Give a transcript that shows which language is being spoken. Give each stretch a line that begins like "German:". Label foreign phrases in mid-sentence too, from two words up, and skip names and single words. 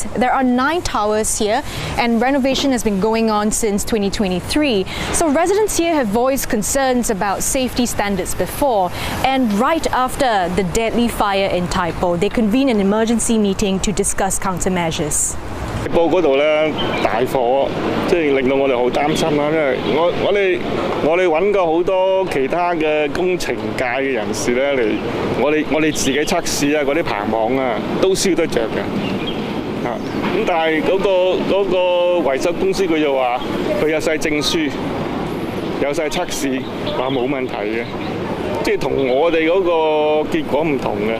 English: There are 9 towers here, and renovation has been going on since 2023. So residents here have voiced concerns about safety standards before, and right after the deadly fire in Tai Po, they convened an emergency meeting to discuss countermeasures.
Cantonese: 報嗰度咧大火，即係令到我哋好擔心啦。因為我哋揾過好多其他嘅工程界嘅人士咧嚟，我哋自己測試啊，嗰啲棚網啊都燒得着嘅。咁但係嗰個維修公司佢就話佢有晒證書，有晒測試，話冇問題嘅，即係同我哋嗰個結果唔同嘅。